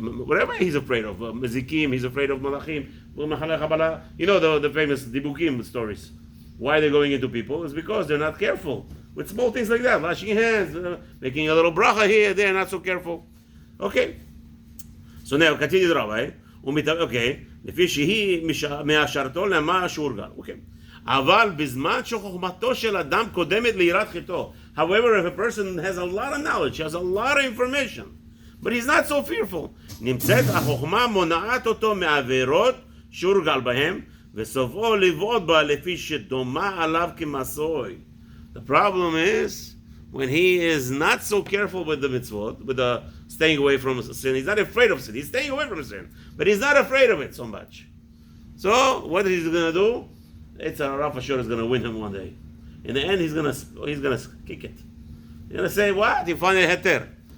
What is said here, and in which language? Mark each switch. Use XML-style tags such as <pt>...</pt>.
<en>whatever he's afraid of, Mezikim, he's afraid of Malachim, the famous Dibukim stories. Why they're going into people is because they're not careful with small things like that, washing your hands, making a little bracha here, there, not so careful. Okay. So now, continue the rabbi. Okay.</en> <he>לפי שהיא מהשרתו למה שהורגל. Okay. אבל בזמן שחוכמתו של אדם קודמת ליראת חטאו.</he> <en>However, if a person has a lot of knowledge, has a lot of information, but he's not so fearful.</en> <he>נמצאת החוכמה מונעת אותו מעבירות שהורגל בהם, וסופו לבעוט בה לפי שדומה עליו כמסוי.</he> <en>The problem is, when he is not so careful with the mitzvot, with the staying away from sin, he's not afraid of sin. He's staying away from sin, but he's not afraid of it so much. So what he's going to do? It's a Rav Ashur is going to win him one day. In the end, he's going to kick it. He's going to say, what? You find a heter.</en>